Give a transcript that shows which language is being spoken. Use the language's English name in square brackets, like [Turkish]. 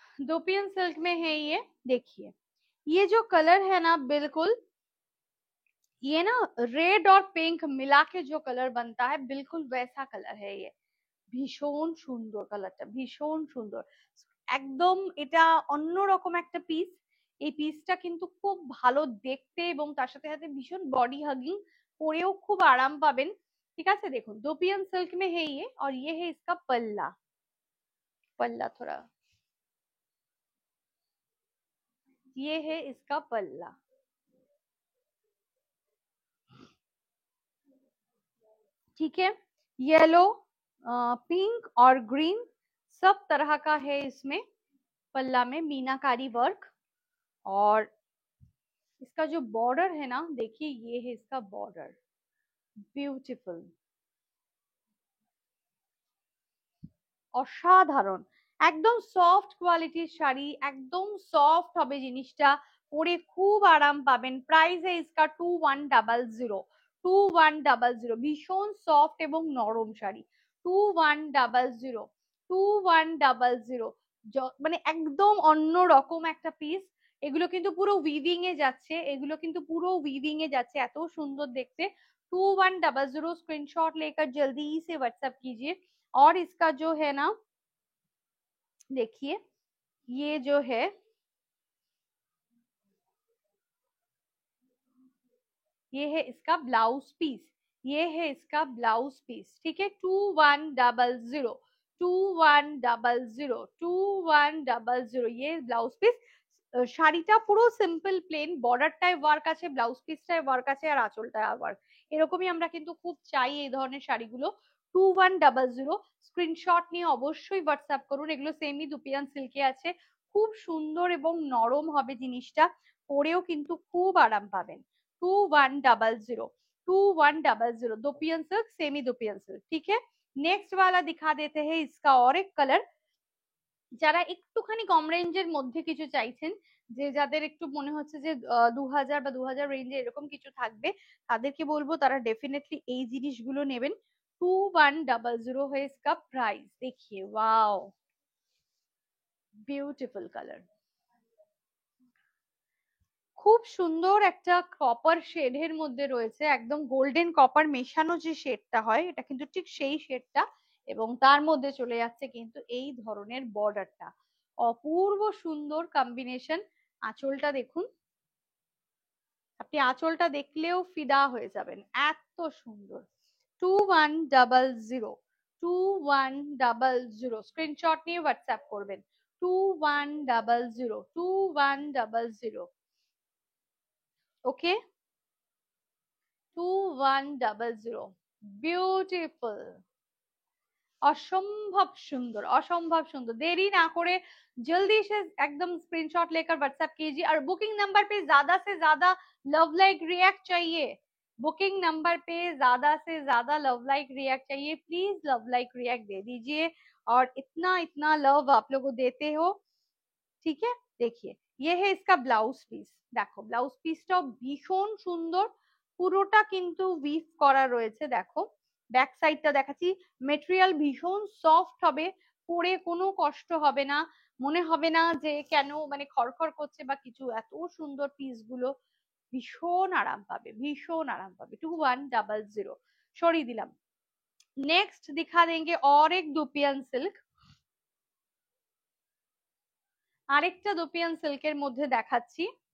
[Hindi] दोपियन silk में है ये, देखिए ये जो कलर है ना, बिल्कुल ये ना रेड और पिंक मिला के जो कलर बनता है बिल्कुल वैसा कलर है ये। [Bangla] ভীষণ সুন্দর কালারটা, ভীষণ সুন্দর, একদম এটা অন্যরকম একটা পিস। এই পিসটা কিন্তু খুব ভালো দেখতে এবং তার সাথে সাথে ভীষণ বডি হাগিং, পরেও খুব আরাম পাবেন। ঠিক আছে, দেখুন [Hindi] दोपियन सिल्क में है ये, और ये है इसका पल्ला। पल्ला थोड़ा, ये है इसका पल्ला। ठीक है, येलो, पिंक और ग्रीन सब तरह का है इसमें पल्ला में मीनाकारी वर्क। और इसका जो बॉर्डर है ना, देखिए ये है इसका बॉर्डर, ब्यूटीफुल, [Bangla] অসাধারণ, একদম সফট কোয়ালিটির শাড়ি, একদম সফট হবে জিনিসটা, পরে খুব আরাম পাবেন। প্রাইস [Hindi] है इसका [Bangla] 2100, 2100, ভীষণ সফট এবং নরম শাড়ি, 2100, 2100, মানে একদম অন্য রকম একটা পিস। এগুলো কিন্তু পুরো উইভিং এ যাচ্ছে, এগুলো কিন্তু পুরো উইভিং এ যাচ্ছে, এত সুন্দর দেখতে। [Hindi] 2100 स्क्रीनशॉट लेकर जल्दी से व्हाट्सएप कीजिए। और इसका जो है ना, देखिए ये जो है, ये है इसका ब्लाउज पीस, ये है इसका ब्लाउज पीस। ठीक है, 2100, 2100, 2100 ये ब्लाउज পিস। [Bangla] শাড়িটা পুরো সিম্পল প্লেন, বর্ডারটায় ওয়ার্ক আছে, ব্লাউজ পিসটায় ওয়ার্ক আছে, আর আঁচলটায় ওয়ার্ক। এরকমই আমরা কিন্তু খুব চাই এই ধরনের শাড়িগুলো। 2100 স্ক্রিনশট নিয়ে অবশ্যই হোয়াটসঅ্যাপ করুন। এগুলো সেমি দুপিয়ান সিল্কে আছে, খুব সুন্দর এবং নরম হবে জিনিসটা, পরেও কিন্তু খুব আরাম পাবেন। [Hindi] 2100, 2100 दोपियन सिल्क, सेमी दोपियन सिल्क। ठीक है, नेक्स्ट वाला दिखा देते हैं इसका और एक कलर। [Bangla] যারা একটুখানি কম রেঞ্জের মধ্যে কিছু চাইছেন, যে যাদের একটু মনে হচ্ছে যে 2000 বা 2000 রেঞ্জে এরকম কিছু থাকবে, তাদেরকে বলবো তারা ডেফিনেটলি এই জিনিসগুলো নেবেন। [Hindi] 2100 है इसका प्राइस। देखिए वाओ, ब्यूटीफुल कलर, [Bangla] খুব সুন্দর একটা কপার শেডের মধ্যে রয়েছে, একদম গোল্ডেন কপার মেশানো যে শেডটা হয়, এটা কিন্তু ঠিক সেই শেডটা, এবং তার মধ্যে চলে যাচ্ছে কিন্তু এই ধরনের বর্ডারটা, অপূর্ব সুন্দর কম্বিনেশন। আঁচলটা দেখুন, আপনি আঁচলটা দেখলেও ফিদা হয়ে যাবেন, এত সুন্দর। 2100, 2100 স্ক্রিনশট নিয়ে হোয়াটসঅ্যাপ করবেন। 2100, 2100, ওকে, 2100, বিউটিফুল, অসম্ভব সুন্দর, অসম্ভব সুন্দর। [Hindi] देरी ना करे जल्दी से एकदम स्क्रीनशॉट लेकर व्हाट्सएप कीजिए। और बुकिंग नंबर पे ज्यादा से ज्यादा लव लाइक रिएक्ट चाहिए, बुकिंग नंबर पे ज्यादा से ज्यादा लव लाइक रिएक्ट चाहिए, प्लीज लव लाइक रिएक्ट दे दीजिए। और इतना इतना लव आप लोग देते हो। ঠিক है, देखिए ये है इसका ব্লাউজ পিস। [Bangla] দেখো ব্লাউজ পিসটাও ভীষণ সুন্দর, পুরোটা কিন্তু উইভ করা রয়েছে। দেখো ব্যাক সাইডটা দেখাচ্ছি, মেটেরিয়াল ভীষণ সফট হবে, পরে কোনো কষ্ট হবে না, মনে হবে না যে কেন মানে খড়খড় করছে বা কিছু। এত সুন্দর পিস গুলো, ভীষণ আরাম পাবে, ভীষণ আরাম পাবে। 2100 সরিয়ে দিলাম। [Hindi] नेक्स्ट दिखा देंगे और एक दुपियन सिल्क, [Bangla] আরেকটা দুপিয়ান সিল্কের মধ্যে দেখাচ্ছি।